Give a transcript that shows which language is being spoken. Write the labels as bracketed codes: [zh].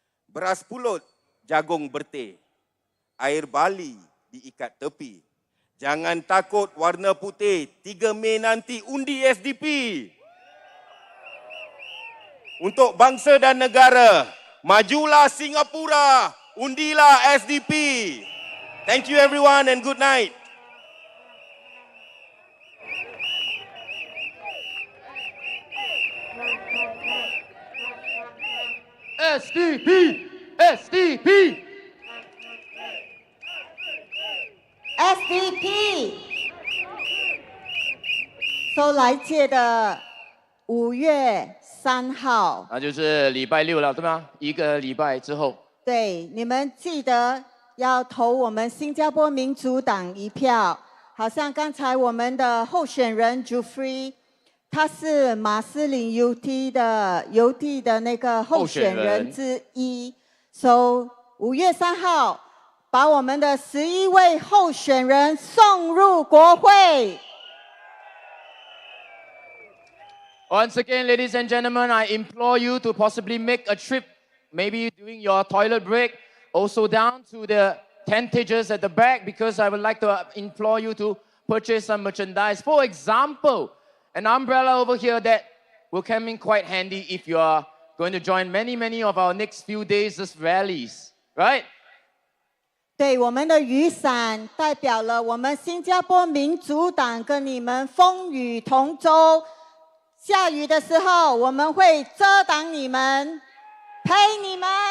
[ms] Beras pulut, jagung berteh. Air bali diikat tepi. Jangan takut warna putih. 3 Mei nanti undi SDP. Untuk bangsa dan negara. Majulah Singapura. Undilah SDP. [en] Thank you everyone and good night. SDP! SDP! SDP。 [zh] So 来届的5月3号，那就是礼拜六了，对吗？1个礼拜之后。对，你们记得要投我们新加坡民主党一票。好像刚才我们的候选人 Jufrey， 他是马斯林邮递的那个候选人之一。 So 5月3号。把我们的11位候选人送入国会。 [en] Once again, ladies and gentlemen, I implore you to possibly make a trip, maybe during your toilet break, also down to the tentages at the back, because I would like to implore you to purchase some merchandise. For example, an umbrella over here that will come in quite handy if you are going to join many of our next few days' rallies, right? [zh] 对，我们的雨伞代表了我们新加坡民主党跟你们风雨同舟。下雨的时候，我们会遮挡你们，陪你们。